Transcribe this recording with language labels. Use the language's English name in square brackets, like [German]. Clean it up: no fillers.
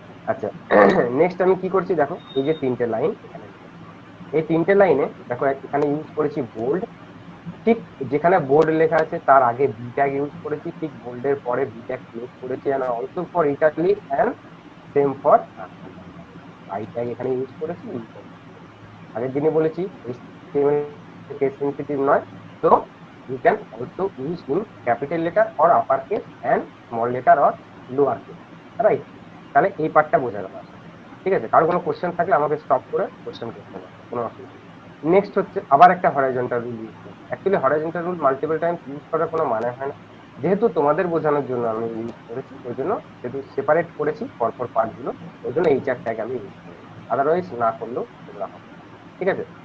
[Bangla] আচ্ছা, নেক্সট আমি কি করছি দেখো, এই যে তিনটে লাইন এখানে লিখেছি, এই তিনটে লাইনে দেখো এখানে ইউজ করেছি বোল্ড, ঠিক যেখানে বোল্ড লেখা আছে তার আগে বি ট্যাগ ইউজ করেছি, ঠিক বোল্ডের পরে বি ট্যাগ ক্লোজ করেছি, and also for italic and same for I tag এখানে ইউজ করেছি, ইউ ট্যাগ ইউজ করেছি। আগের দিনই বলেছি HTML কেস সেনসিটিভ নয়, তো [English] you can also use in capital letter or upper case and small letter or lower case, right? [Bangla] তাহলে এই পার্টটা বোঝা গেল, ঠিক আছে? কারো কোনো কোশ্চেন থাকলে আমাকে স্টপ করে কোশ্চেন করতে হবে, কোনো অসুবিধা নেই। নেক্সট হচ্ছে আবার একটা হরাইজন্টাল রুল ইউজ করব। Actually horizontal rule multiple Times use করার কোনো মানে হয় না, যেহেতু তোমাদের বোঝানোর জন্য আমি ইউজ করেছি, ওই জন্য যেহেতু সেপারেট করেছি পরপর পার্টগুলো, ওই জন্য এই চার ট্যাগ আমি ইউজ করি, আদারওয়াইজ না করলেও এগুলো হবে, ঠিক আছে?